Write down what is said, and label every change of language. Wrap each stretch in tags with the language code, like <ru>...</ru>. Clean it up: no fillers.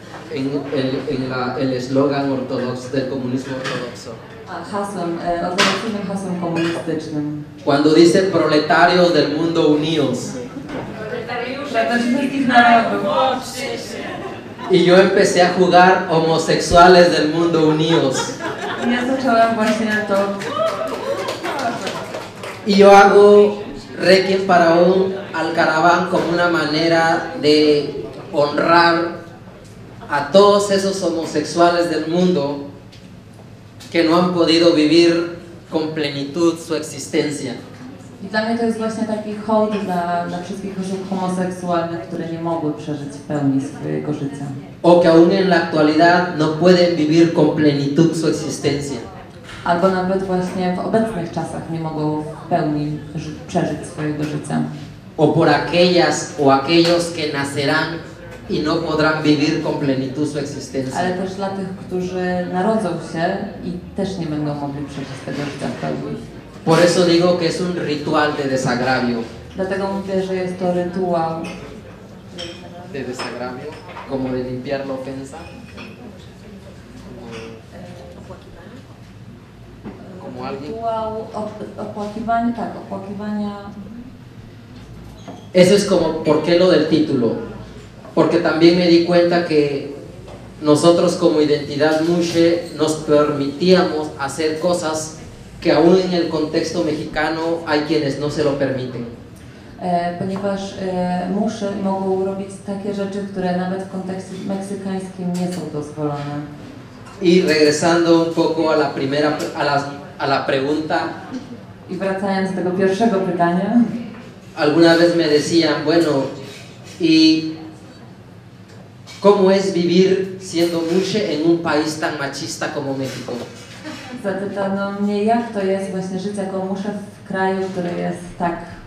<es>En el eslogan ortodoxo del comunismo ortodoxo.</es> <pl>hasłem, ortodoksyjnym hasłem komunistycznym.</pl> <es>Cuando dice proletarios del mundo unidos.</es> <pl>Wszystkich narodów.</pl> <es>Y yo empecé a jugar homosexuales del mundo unidos.</es> <pl>I ja zacząłem właśnie to.</pl> <es>Y yo hago Requiem para un alcaraván como una manera de honrar a todos esos homosexuales del mundo que no han podido vivir con plenitud su existencia.</es> <pl>I dla mnie to jest właśnie taki hołd dla wszystkich osób homoseksualnych, które nie mogły przeżyć w pełni swojego życia.</pl> <es>O que aún en la actualidad no pueden vivir con plenitud su existencia.</es> <pl>Albo nawet właśnie w obecnych czasach nie mogą w pełni przeżyć swojego życia.</pl> <es>O por aquellas o aquellos que nacerán y no podrán vivir con plenitud su existencia.</es> <pl>Ale też dla tych, którzy narodzą się i też nie będą mogli przeżyć tego życia w pełni.</pl> <es>Por eso digo que es un ritual de desagravio.</es> <pl>Dlatego mówię, że jest to rytuał</pl> <es>De desagravio, como de limpiar la ofensa. Como alguien.</es> <pl>rytuał opłakiwania, tak, opłakiwania.</pl> <es>Eso es como, ¿por qué lo del título? Porque también me di cuenta que nosotros como identidad Mushe nos permitíamos hacer cosas que aún en el contexto mexicano hay quienes no se lo permiten.</es> <pl>Ponieważ muszy mogą robić takie rzeczy, które nawet w kontekście meksykańskim nie są dozwolone.</pl> <es>Y regresando un poco a la primera, a la pregunta,</es> <pl>I wracając do tego pierwszego pytania,</pl> <es>alguna vez me decían, bueno, ¿y cómo es vivir siendo Mushe en un país tan machista como México?</es> <pl>zapytano mnie, jak to jest właśnie żyć jako musza w kraju, który jest tak</pl>